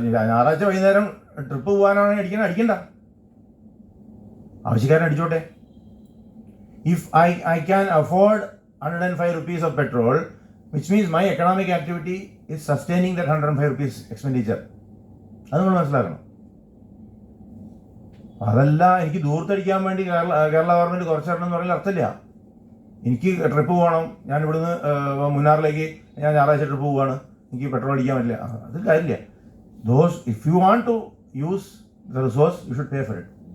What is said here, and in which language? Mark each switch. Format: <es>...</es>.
<ml>ഞായറാഴ്ച വൈകുന്നേരം ട്രിപ്പ് പോകാനാണെങ്കിൽ അടിക്കണ്ട. ആവശ്യക്കാരൻ അടിച്ചോട്ടെ.</ml> <en>If I can afford 105 rupees of petrol, which means my economic activity is sustaining that 105 rupees expenditure.</en> <ml>അത് നമ്മൾ മനസ്സിലാക്കണം. അതല്ല എനിക്ക് ദൂരത്തടിക്കാൻ വേണ്ടി കേരള ഗവൺമെൻറ് കുറച്ച് തരണം എന്ന് പറയുന്ന അർത്ഥമില്ല. എനിക്ക് ട്രിപ്പ് പോകണം, ഞാൻ ഇവിടുന്ന് മുന്നാറിലേക്ക് ഞാൻ ഞായറാഴ്ച ട്രിപ്പ് പോവുകയാണ്, എനിക്ക് പെട്രോൾ അടിക്കാൻ പറ്റില്ല, അത് കാര്യമില്ല.</ml> <en>If you want to use the resource you should pay for it.</en>